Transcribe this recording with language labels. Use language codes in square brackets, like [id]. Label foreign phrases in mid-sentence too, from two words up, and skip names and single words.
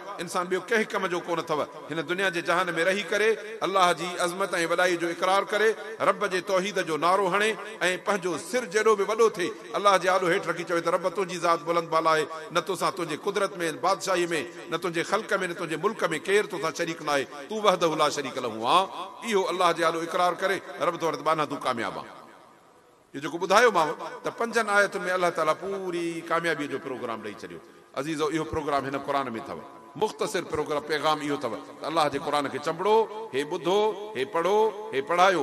[sd] इंसान ॿियो कंहिं कम जो कोन अथव। हिन दुनिया जे जहान में रही करे अल्लाह जी अज़मत ऐं वॾाई जो इक़रार करे, रब जे तौहीद जो नारो हणे ऐं पंहिंजो सिर जेॾो बि वॾो थिए अल्लाह जे आॾो हेठि रखी चवे त रब तुंहिंजी ज़ात बुलंद बाला आहे, न तोसां तुंहिंजे कुदरत में बादशाही में न तुंहिंजे ख़ल्क़ में न तुंहिंजे मुल्क में केरु तोसां शरीक न आहे, तूं [ar] وحده لا شريك له [sd] आहे। इहो अल्लाह जे आॾो इक़रार करे रब तो वटि बाना तूं कामयाबु आहे। इहो जेको ॿुधायोमांव त 5 आयतुनि में अल्लाह ताला पूरी कामयाबीअ जो प्रोग्राम ॾेई छॾियो। अज़ीज़ो, इहो प्रोग्राम हिन क़ुर में अथव। मुख़्तसिर प्रोग्राम पैगाम इहो अथव त अल्लाह जे क़ुर खे चंबड़ो, हे ॿुधो, हे पढ़ो, हे पढ़ायो।